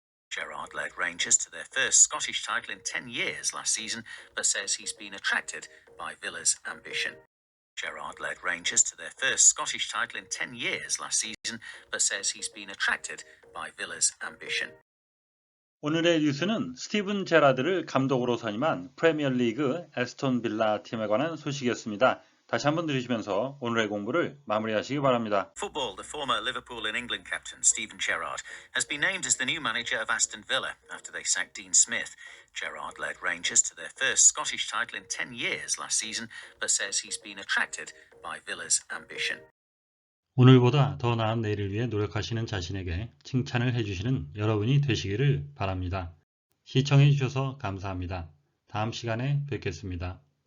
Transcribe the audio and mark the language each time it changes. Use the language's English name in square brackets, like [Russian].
[English] Gerrard led Rangers to their first Scottish title in 10 years last season, but says he's been attracted by Villa's ambition. Gerrard led Rangers to their first Scottish title in 10 years last season, but says he's been attracted by Villa's ambition. [Korean] 오늘의 뉴스는 스티븐 제라드를 감독으로 선임한 프리미어리그 에스톤 빌라 팀에 관한 소식이었습니다. 다시 한번 들으시면서 오늘의 공부를 마무리하시기 바랍니다. [English] Football, the former Liverpool and England captain Steven Gerrard has been named as the new manager of Aston Villa after they sacked Dean Smith. Gerrard led Rangers to their first Scottish title in 10 years last season, but says he's been attracted by Villa's ambition. [Korean] 오늘보다 더 나은 내일을 위해 노력하시는 자신에게 칭찬을 해주시는 여러분이 되시기를 바랍니다. 시청해 주셔서 감사합니다. 다음 시간에 뵙겠습니다.